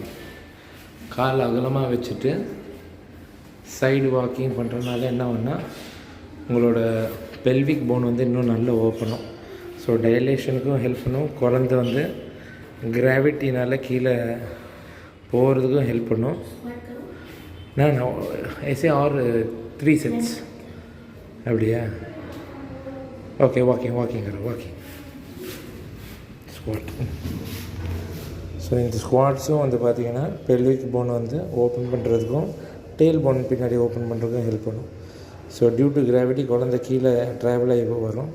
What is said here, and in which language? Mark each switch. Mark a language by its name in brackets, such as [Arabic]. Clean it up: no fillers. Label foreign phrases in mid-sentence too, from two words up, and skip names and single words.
[Tamil] கால் அகலமாக வச்சுட்டு [English] side walking [Tamil] பண்ணுறதுனால என்ன ஆகும்னா உங்களோட [English] pelvic bone [Tamil] வந்து இன்னும் நல்லா ஓப்பனும். ஸோ டைலேஷனுக்கும் ஹெல்ப் பண்ணும். குழந்தை வந்து கிராவிட்டினால் கீழே போகிறதுக்கும் ஹெல்ப் பண்ணும். நான் [Hindi] ऐसे और 3 सेट्स [Tamil] அப்படியா? ஓகே, வாக்கிங் करो, [English] walking squat. [Tamil] ஸோ இந்த ஸ்குவாட்ஸும் வந்து பார்த்திங்கன்னா [English] pelvic bone [Tamil] வந்து ஓப்பன் பண்ணுறதுக்கும் [English] tail bone [Tamil] பின்னாடி ஓப்பன் பண்ணுறதுக்கும் ஹெல்ப் பண்ணும். [English] so due to gravity [Tamil] குழந்தை கீழே ட்ராவல் ஆகி வரும்.